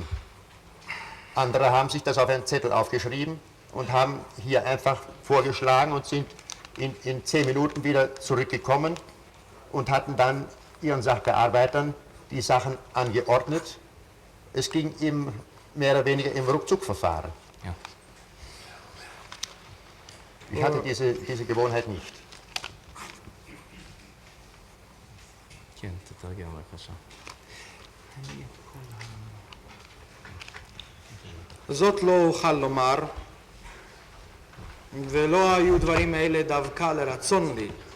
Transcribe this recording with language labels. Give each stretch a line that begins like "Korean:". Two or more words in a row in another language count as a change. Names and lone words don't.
German: Andere haben sich das auf einen Zettel aufgeschrieben und haben hier einfach vorgeschlagen und sind in 10 Minuten wieder zurückgekommen und hatten dann ihren Sachbearbeitern die Sachen angeordnet. Es ging mehr oder weniger im Ruckzuckverfahren. Ja. Ich hatte diese Gewohnheit nicht.
Hebrew: זאת לא אוכל לומר, ולא היו דברים אלה דווקא לרצון לי.